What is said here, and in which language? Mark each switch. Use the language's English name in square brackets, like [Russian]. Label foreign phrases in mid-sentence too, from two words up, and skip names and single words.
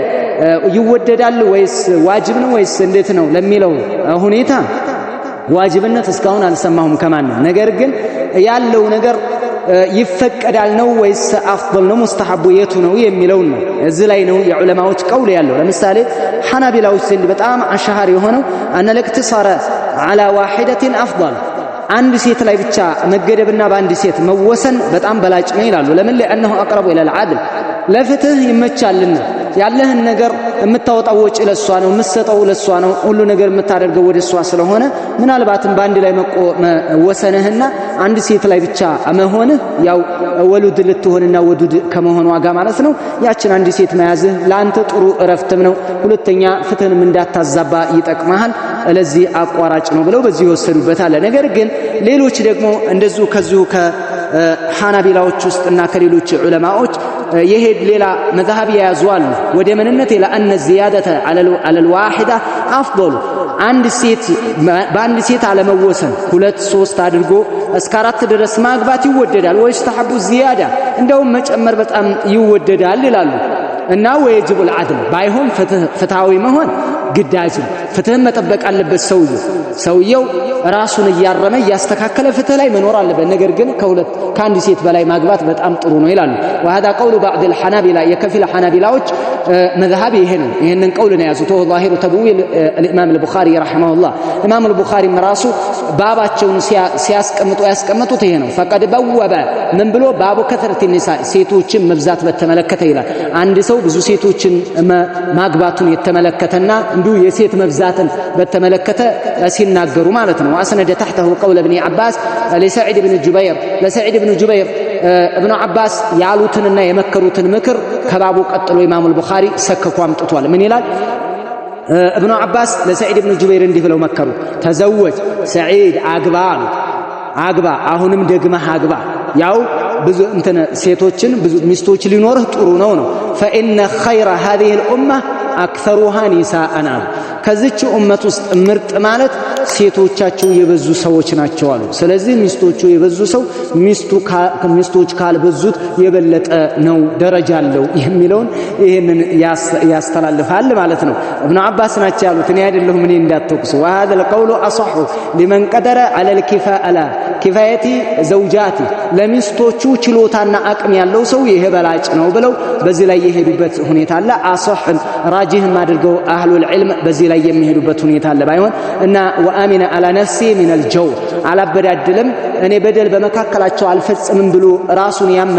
[Amharic] ይወደዳል ወይስ ዋጅብ ነው ወይስ እንዴት ነው ለሚለው ሁኔታ ዋጅብነት እስካሁን አልሰማሁም ከማንም። ነገር ግን ያለው ነገር ይፈቀዳል ነው ወይስ አፍضل ነው ሙስተሐቡ የቱ ነው የሚለው ነው። እዚህ ላይ ነው የዑለማዎች ቀውል ያለው። ለምሳሌ ሐናቢላዎች ዘንድ በጣም አሻሃር የሆነው [Arabic] أن الاقتصار على واحدة أفضل [Amharic] አንድ ሴት ላይ ብቻ መገደብና በአንድ ሴት መወሰን በጣም በላጭ ነው ይላሉ። ለምን? [Arabic] لأنه أقرب إلى العدل [Amharic] ለፍትህ ይመቻልና ያለህን ነገር የምታወጣው ወጪ ለሷ ነው፣ የምትሰጠው ለሷ ነው፣ ሁሉ ነገር የምታደርገው ወደ እሷ ስለሆነ ምናልባትም በአንድ ላይ መወሰንህና አንድ ሴት ላይ ብቻ መሆንህ ያው ወሉድ ልትሆንና ወዱድ ከመሆኗ ጋር ማለት ነው ያችን አንድ ሴት መያዝህ ለአንተ ጥሩ እረፍትም ነው። ሁለተኛ ፍትህንም እንዳታዛባ ይጠቅማል። ለዚህ አቋራጭ ነው ብለው በዚህ ይወሰዱበታል። ነገር ግን ሌሎች ደግሞ እንደዚሁ ከዚሁ ከሐናቢላዎች ውስጥና ከሌሎች ዑለማዎች የሄድ ሌላ መዝሐብ የያዙ አሉ ወደ ምንነት [Arabic] لأن الزيادة على الواحده افضل [Amharic] አንድ ሴት በአንድ ሴት አለመወሰን ሁለት ሶስት አድርጎ እስከ አራት ድረስ ማግባት ይወደዳል ወይስ [Arabic] تستحب الزيادة [Amharic] እንደውም መጨመር በጣም ይወደዳል ይላሉ። እና [Arabic] ወይጅብ العدل [Amharic] ባይሆን ፍትሃዊ መሆን ግዳጅ ፍትህን መጠበቅ አለበት ሰውየው ራሱን እያረመ እያስተካከለ ፍትህ ላይ መኖር አለበት። ነገር ግን ከአንድ ሴት በላይ ማግባት በጣም ጥሩ ነው ይላሉ። [Arabic] وهذا قول بعض الحنابلة [Amharic] የከፊል ሐናቢላዎች መዝሐብ ይሄ ነው። ይሄንን ቀውል ነው ያዙት። [Arabic] ظاهر تبويل الامام البخاري رحمه الله امام البخاري [Amharic] ራሱ ባባቸውን ያስቀምጡት ይሄ ነው። [Arabic] فقد بوب [Amharic] ምን ብሎ [Arabic] باب كثرة النساء [Amharic] ሴቶችን መብዛት በተመለከተ ይላል። አንድ ሰው ብዙ ሴቶችን ማግባቱን የተመለከተና እንዲሁ የሴት መብዛት መግዛትን በተመለከተ ሲናገሩ ማለት ነው። [Arabic] واسند تحته قول ابن عباس لسعيد بن جبير [Amharic] ለሰዒድ ብን ጁበይር እብኑ አባስ ያሉትንና የመከሩትን ምክር ከባቡ ቀጥሎ ኢማሙ አልቡኻሪ ሰከኩ አምጥቷል። ምን ይላል? እብኑ አባስ ለሰዒድ ብን ጁበይር እንዲህ ብለው መከሩ። ተዘወጅ ሰዒድ አግባ አሉት። አግባ አሁንም ደግመህ አግባ። ያው ብዙ ሴቶችን ብዙ ሚስቶች ሊኖርህ ጥሩ ነው። [Arabic] فإن خير هذه الأمة أكثرها نساء [Amharic] ከዚች ኡመት ውስጥ ምርጥ ማለት ሴቶቻቸው የበዙ ሰዎች ናቸው አሉ። ስለዚህ ሚስቶቹ የበዙ ሰው ሚስቶች ካልበዙት የበለጠ ነው ደረጃ አለው የሚለውን ይሄንን ያስተላልፋል ማለት ነው። ኢብኑ አባስ ናቸው ያሉት፣ እኔ አይደለሁም፣ እኔ እንዳትወቅሱ። [Arabic] وهذا القول أصح لمن قدر على [Amharic] ኪፋየቲ ዘውጃቲ ለሚስቶቹ ችሎታና አቅም ያለው ሰው ይሄ በላጭ ነው ብለው በዚህ ላይ የሄዱበት ሁኔታ አለ። አصحን ራጂህም አድርገው [Arabic] أهل العلم [Amharic] በዚህ ላይ የሚሄዱበት ሁኔታ አለ። ባይሆን እና [Arabic] وأمن على نفسه من الجور [Amharic] አላበዳድልም እኔ በደል በመካከላቸው አልፈጽምም ብሎ ራሱን ያመነ